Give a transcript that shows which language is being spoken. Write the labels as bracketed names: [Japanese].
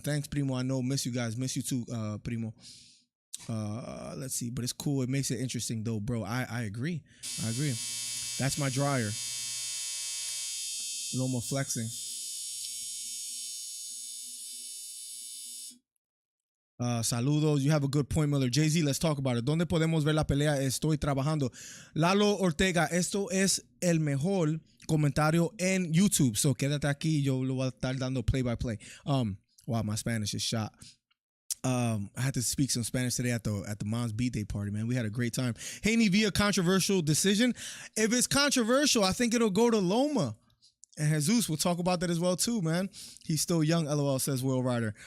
[English] Thanks, Primo. I know. Miss you guys. Miss you, too, Primo. Let's see. But it's cool. It makes it interesting, though, bro. I agree. I agree. That's my dryer. Loma flexing. [Spanish] Saludos. [English] You have a good point, Miller. Jay-Z, let's talk about it. [Spanish] ¿Dónde podemos ver la pelea? Estoy trabajando. Lalo Ortega, esto es el mejor comentario en YouTube. So quédate aquí. Yo lo voy a estar dando play-by-play. [English] Wow, my Spanish is shot. I had to speak some Spanish today at the mom's B-Day party, man. We had a great time. Haney via controversial decision. If it's controversial, I think it'll go to Loma. And Jesus, we'll talk about that as well too, man. He's still young, LOL, says Will Ryder.